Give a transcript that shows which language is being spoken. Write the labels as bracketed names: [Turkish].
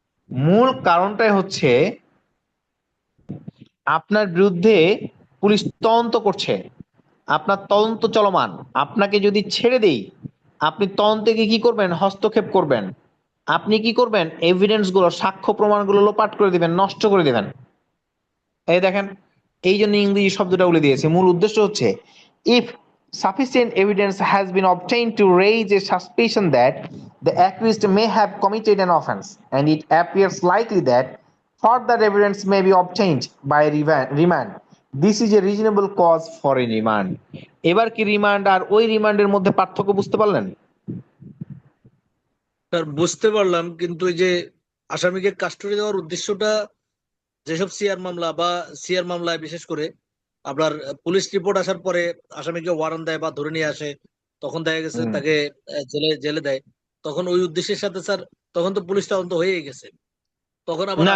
[Bangla] মূল কারণটাই হচ্ছে আপনার বিরুদ্ধে পুলিশ তদন্ত করছে, আপনার তদন্ত চলমান, আপনাকে যদি ছেড়ে দেই, আপনি তদন্তে কি করবেন? হস্তক্ষেপ করবেন। আপনি কি করবেন? এভিডেন্স গুলো, সাক্ষ্য প্রমাণগুলো লোপাট করে দিবেন, নষ্ট করে দিবেন। এই দেখেন, এই জন্য ইংরেজি শব্দটা বলে দিয়েছে। মূল উদ্দেশ্য হচ্ছে [English] If sufficient evidence has been obtained to raise a suspicion that the accused may have committed an offense and it appears likely that further evidence may be obtained by remand, this is a reasonable cause for a remand. [Bangla] এবার কি remand আর ওই রিমান্ডের মধ্যে পার্থক্য বুঝতে পারলেন? Sir বুঝতে পারলাম, কিন্তু এই যে আসামিকে কাস্টডি দেওয়ার উদ্দেশ্যটা, যেসব সিআর মামলা বা সিআর মামলায় বিশেষ করে আপনার পুলিশ রিপোর্ট আসার পরে আসামিকে ওয়ারেন্ট দেয় বা ধরে নিয়ে আসে, তখন দেখা গেছে তাকে জেলে দেয়, তখন ওই উদ্দেশ্যের সাথে স্যার তখন তো পুলিশ তদন্ত হয়েই গেছে, তখন আবার